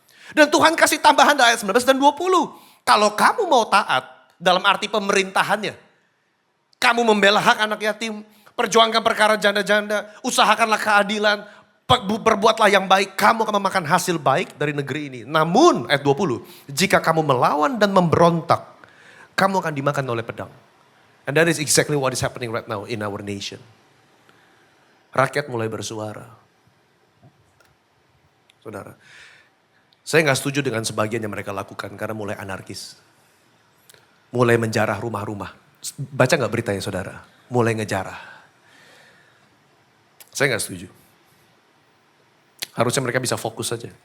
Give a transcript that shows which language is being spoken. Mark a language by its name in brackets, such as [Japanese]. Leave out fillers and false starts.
[Indonesian] Dan Tuhan kasih tambahan di ayat 19 dan 20. Kalau kamu mau taat dalam arti pemerintahannya, kamu membela hak anak yatim, perjuangkan perkara janda-janda, usahakanlah keadilan, berbuatlah yang baik, kamu akan memakan hasil baik dari negeri ini. Namun, ayat 20, jika kamu melawan dan memberontak, kamu akan dimakan oleh pedang. [English] And that is exactly what is happening right now in our nation. [Indonesian] Rakyat mulai bersuara. Saudara, saya gak setuju dengan sebagian yang mereka lakukan karena mulai anarkis. Mulai menjarah rumah-rumah. Baca gak beritanya saudara? Mulai ngejarah. Saya gak setuju. Harusnya mereka bisa fokus saja.